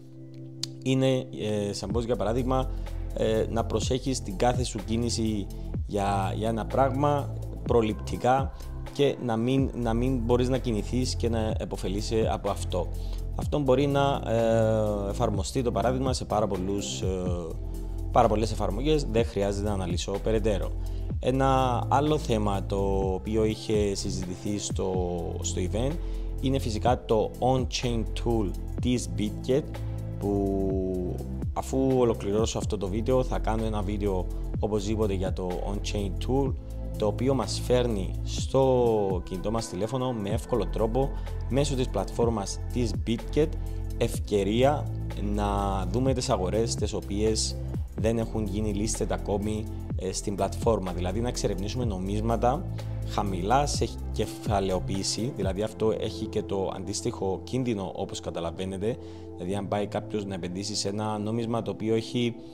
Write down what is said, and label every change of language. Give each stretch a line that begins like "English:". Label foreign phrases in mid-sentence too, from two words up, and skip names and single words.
Greek: Είναι σαν πως για παράδειγμα να προσέχεις την κάθε σου κίνηση για ένα πράγμα προληπτικά και να μην μπορείς να κινηθείς και να επωφελείσαι από αυτό. Αυτό μπορεί να εφαρμοστεί το παράδειγμα σε πάρα πολλές εφαρμογές, δεν χρειάζεται να αναλύσω περαιτέρω. Ένα άλλο θέμα το οποίο είχε συζητηθεί στο event είναι φυσικά το
English: on-chain tool
Greek: της BitGet, που αφού ολοκληρώσω αυτό το βίντεο θα κάνω ένα βίντεο οπωσδήποτε για το
English: on-chain tool,
Greek: το οποίο μας φέρνει στο κινητό μας τηλέφωνο με εύκολο τρόπο μέσω της πλατφόρμας της BitGet ευκαιρία να δούμε τις αγορές τις οποίες δεν έχουν γίνει listed ακόμη στην πλατφόρμα, δηλαδή να εξερευνήσουμε νομίσματα χαμηλά σε κεφαλαιοποίηση, δηλαδή αυτό έχει και το αντίστοιχο κίνδυνο όπως καταλαβαίνετε, δηλαδή αν πάει κάποιος να επενδύσει σε ένα νόμισμα το οποίο έχει